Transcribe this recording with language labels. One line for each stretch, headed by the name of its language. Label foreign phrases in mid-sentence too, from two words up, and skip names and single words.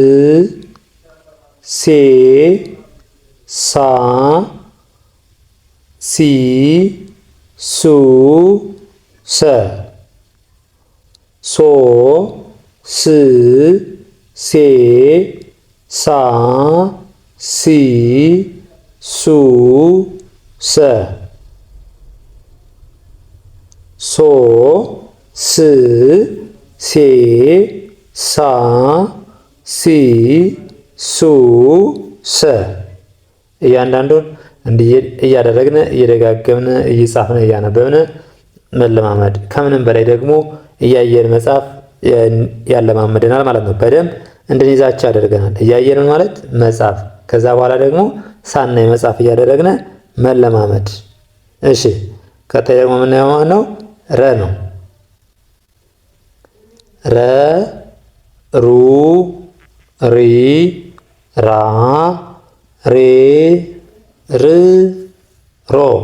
Amharic: ሴ ሳ ሲ ሱ ሰ ሶ ስ ሴ ሳ ሲ ሱ ሰ ሶ ስ ሴ ሳ ሲ ሱ ሰ። እያንዳንዱን እንዲህ እያደረግን እየደጋገምን እየጻፍን እያነበብን መለማመድ፣ ከምንም በላይ ደግሞ እያየን መጻፍ ያለማመደናል ማለት ነው። በደንብ እንድንይዛቸው ያደርገናል። እያየን ማለት መጻፍ፣ ከዛ በኋላ ደግሞ ሳናይ መጻፍ እያደረግን መለማመድ። እሺ ቀጣይ ደግሞ የምናየው ማለት ነው ረ ነው። ረ ሩ ሪ ራ ሬ ር ሮ።